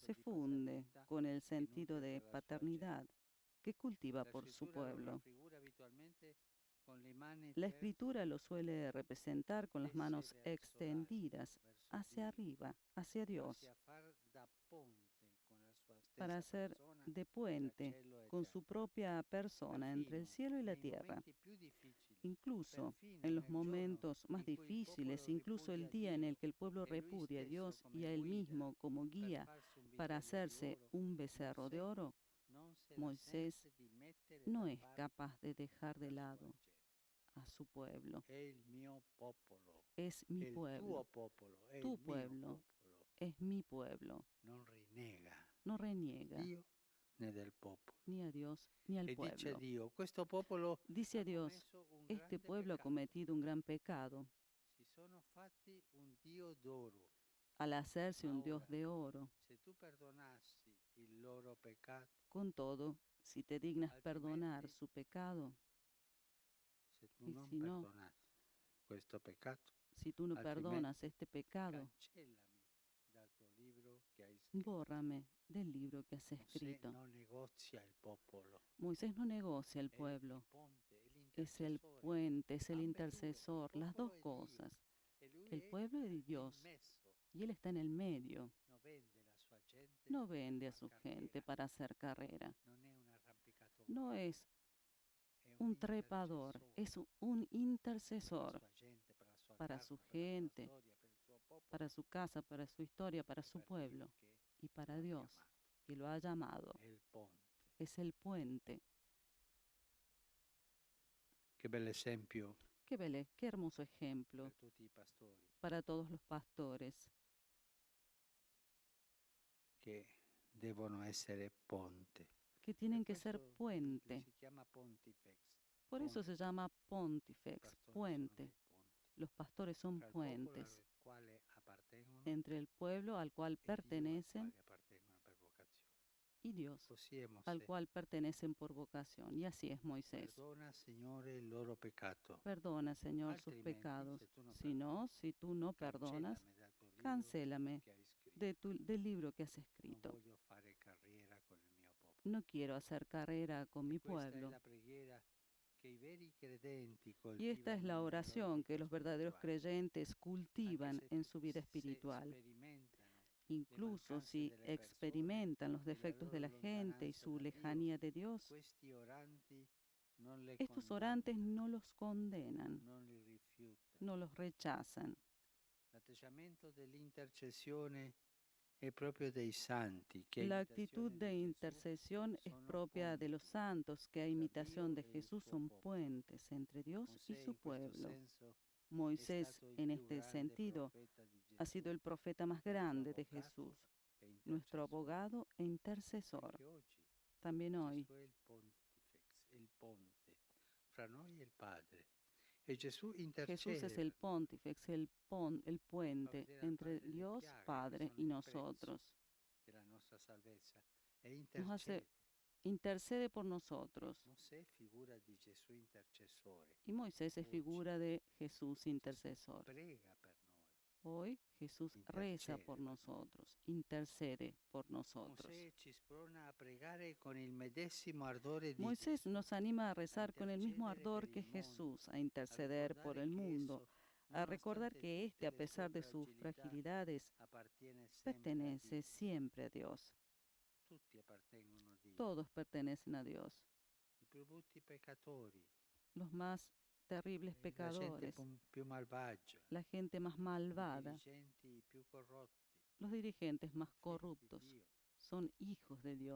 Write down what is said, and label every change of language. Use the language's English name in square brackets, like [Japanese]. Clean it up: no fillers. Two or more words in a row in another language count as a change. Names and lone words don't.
[Spanish] se [Italian] di [Spanish] funde [Italian] paternità [Spanish] con el [Italian] che [Spanish] sentido [Italian] nutre [Spanish] de [Italian] per la sua [Spanish] paternidad [Italian] gente. [Spanish] que cultiva [Italian] La [Spanish] por su [Italian] scrittura lo [Spanish] pueblo. [Italian] raffigura abitualmente con le mani [Spanish] La [Italian] terse [Spanish] escritura lo suele representar con las [Italian] tese [Spanish] manos [Italian] verso [Spanish] extendidas [Italian] l'alto, verso [Spanish] hacia [Italian] Dio, [Spanish] arriba, hacia Dios, [Italian] quasi a far da ponte con la sua [Spanish] para [Italian] stessa [Spanish] hacer [Italian] persona [Spanish] de [Italian] tra [Spanish] puente [Italian] cielo e [Spanish] con su [Italian] terra. [Spanish] propia persona entre el [Italian] Perfino [Spanish] cielo y la [Italian] nei [Spanish] tierra. [Italian] momenti più difficili, [Spanish] Incluso [Italian] perfino [Spanish] en los [Italian] nel giorno [Spanish] momentos más [Italian] in cui il [Spanish] difíciles, [Italian] popolo [Spanish] incluso el [Italian] ripudia [Spanish] día en el [Italian] Dio [Spanish] que el pueblo [Italian] e lui [Spanish] repudia a [Italian] stesso [Spanish] Dios y [Italian] come [Spanish] a él [Italian] guida [Spanish] mismo como [Italian] per [Spanish] guía [Italian] farsi un [Spanish] para [Italian] vitello di [Spanish] hacerse [Italian] oro, [Spanish] un becerro de [Italian] Mosè [Spanish] oro, [Italian] non se la [Spanish] Moisés [Italian] sente di mettere [Spanish] no [Italian] da [Spanish] es [Italian] parte [Spanish] capaz de dejar de [Italian] la sua [Spanish] lado [Italian] gente. [Spanish] a su pueblo. [Italian] È il mio popolo, [Spanish] Es [Italian] è [Spanish] mi [Italian] il tuo [Spanish] pueblo, [Italian] popolo, è [Spanish] tu [Italian] il mio [Spanish] pueblo, [Italian] popolo. [Spanish] es mi pueblo. [Italian] Non rinnega [Spanish] No reniega [Italian] Dio né del popolo. [Spanish] ni a Dios ni al [Italian] E dice a [Spanish] pueblo. [Italian] Dio, questo popolo [Spanish] Dice [Italian] ha [Spanish] a Dios, [Italian] commesso un [Spanish] este [Italian] grande [Spanish] pueblo ha [Italian] peccato. [Spanish] cometido un gran pecado [Italian] Si sono fatti un Dio d'oro. [Spanish] al hacerse [Italian] Ma [Spanish] un Dios [Italian] ora, [Spanish] de oro. [Italian] se tu perdonassi il loro peccato, [Spanish] Con todo, si te dignas perdonar [Italian] altrimenti, [Spanish] su pecado, [Italian] se tu [Spanish] y [Italian] non [Spanish] si no, [Italian] perdonassi questo peccato, [Spanish] si tú no [Italian] altrimenti [Spanish] perdonas este pecado, [Italian] cancellami dal tuo libro che hai scritto. [Spanish] bórrame del libro que has [Italian] Mosè [Spanish] escrito. [Italian] non negozia il popolo, [Spanish] Moisés no negocia el [Italian] è il [Spanish] pueblo, [Italian] ponte, è [Spanish] es el puente, es el intercesor, las dos cosas. El pueblo es de Dios y Él está en el medio. No vende a su gente para hacer carrera. No es un trepador, es un intercesor para su gente, para su casa, para su historia, para su pueblo y para Dios, que lo ha llamado. Es el puente. [Italian] Qué bel esempio [Spanish] Qué hermoso ejemplo [Italian] per tutti i pastori [Spanish] para todos los pastores [Italian] che devono essere ponte. [Spanish] que tienen [Italian] Per [Spanish] que ser [Italian] questo [Spanish] puente. [Italian] si chiama pontifex. [Spanish] Por eso se llama pontifex, [Italian] Pastori sono [Spanish] puente. [Italian] dei ponti. [Spanish] Los pastores son [Italian] Tra il popolo [Spanish] puentes [Italian] al quale appartengono [Spanish] entre el pueblo al cual [Italian] e Dio al [Spanish] pertenecen [Italian] quale appartengono per vocazione. [Spanish] y Dios [Italian] Così è [Spanish] al [Italian] Mosè. [Spanish] cual pertenecen por vocación. Y así es Moisés. [Italian] Perdona, Signore, il loro peccato. [Spanish] Perdona, Señor, sus [Italian] Altrimenti, [Spanish] pecados. [Italian] se tu non [Spanish] Si no, si tú no perdonas, [Italian] cancellami dal tuo libro [Spanish] cancélame [Italian] che hai scritto. [Spanish] del libro que has [Italian] Non [Spanish] escrito. [Italian] voglio fare carriera con il mio popolo. [Spanish] No quiero hacer carrera con mi [Italian] Questa è [Spanish] pueblo. [Italian] la preghiera che i veri credenti [Spanish] Y esta es [Italian] coltivano [Spanish] la [Italian] nella loro [Spanish] oración [Italian] vita [Spanish] que los verdaderos [Italian] spirituale. [Spanish] creyentes [Italian] Anche [Spanish] cultivan [Italian] se [Spanish] en su vida [Italian] se [Spanish] espiritual. [Italian] sperimentano [Spanish] Incluso [Italian] mancanze [Spanish] si [Italian] delle persone [Spanish] experimentan los [Italian] e la [Spanish] defectos de [Italian] loro [Spanish] la gente y [Italian] lontananza [Spanish] su [Italian] da Dio, [Spanish] lejanía de Dios, [Italian] questi oranti non le [Spanish] estos [Italian] condannano, [Spanish] orantes no los condenan, [Italian] non li rifiutano. [Spanish] no los rechazan. [Italian] L'atteggiamento dell'intercessione è proprio dei santi che a [Spanish] La [Italian] imitazione [Spanish] actitud [Italian] di [Spanish] de [Italian] Gesù [Spanish] intercesión es [Italian] sono [Spanish] propia de los [Italian] ponti [Spanish] santos, que a [Italian] tra [Spanish] imitación [Italian] Dio [Spanish] de [Italian] e il [Spanish] Jesús [Italian] suo [Spanish] son [Italian] popolo. [Spanish] puentes entre Dios y [Italian] Mosè [Spanish] su [Italian] in questo [Spanish] pueblo. [Italian] senso è [Spanish] Moisés, [Italian] stato il [Spanish] en [Italian] più [Spanish] este [Italian] grande [Spanish] sentido, [Italian] profeta di [Spanish] ha [Italian] Gesù, [Spanish] sido el profeta más [Italian] nostro [Spanish] grande de [Italian] avvocato [Spanish] Jesús, [Italian] e [Spanish] nuestro [Italian] intercessore. [Spanish] abogado e intercesor. [Italian] Anche oggi [Spanish] También hoy, [Italian] Gesù è il pontifex, il ponte fra noi e il Padre. E Gesù [Spanish] Jesús [Italian] intercede [Spanish] es el [Italian] per noi. [Spanish] pontífex, el [Italian] Fa [Spanish] puente [Italian] vedere al [Spanish] entre [Italian] Padre le [Spanish] Dios [Italian] piaghe che [Spanish] Padre [Italian] sono [Spanish] y [Italian] il [Spanish] nosotros. [Italian] prezzo della nostra salvezza e [Spanish] Nos hace, [Italian] intercede. [Spanish] intercede por nosotros. [Italian] Mosè figura di Gesù intercessore. [Spanish] Y Moisés es [Italian] Oggi [Spanish] figura de Jesús [Italian] Gesù [Spanish] intercesor. [Italian] prega per noi. [Spanish] Hoy Jesús reza por [Italian] Intercede per noi. [Spanish] nosotros, intercede por nosotros. [Italian] Mosè ci sprona a pregare con il medesimo ardore di [Spanish] Moisés [Italian] Gesù, [Spanish] nos anima a rezar con el mismo [Italian] intercedere [Spanish] ardor [Italian] per [Spanish] que [Italian] il mondo, [Spanish] Jesús, a [Italian] a [Spanish] interceder por [Italian] ricordare [Spanish] el [Italian] che [Spanish] mundo, [Italian] esso, [Spanish] a recordar [Italian] nonostante [Spanish] que [Italian] tutte [Spanish] éste, a [Italian] le [Spanish] pesar [Italian] sue [Spanish] de sus [Italian] fragilità, [Spanish] fragilidades, [Italian] appartiene sempre a [Spanish] pertenece [Italian] Dio. [Spanish] siempre a Dios. [Italian] Tutti appartengono a Dio. [Spanish] Todos pertenecen a Dios. [Italian] I più brutti peccatori, [Spanish] Los más terribles [Italian] la gente [Spanish] pecadores, [Italian] più malvagia, [Spanish] la gente más [Italian] i [Spanish] malvada, [Italian] dirigenti più corrotti, [Spanish] los dirigentes más [Italian] figli di [Spanish] corruptos, [Italian] Dio. [Spanish] son hijos de Dios.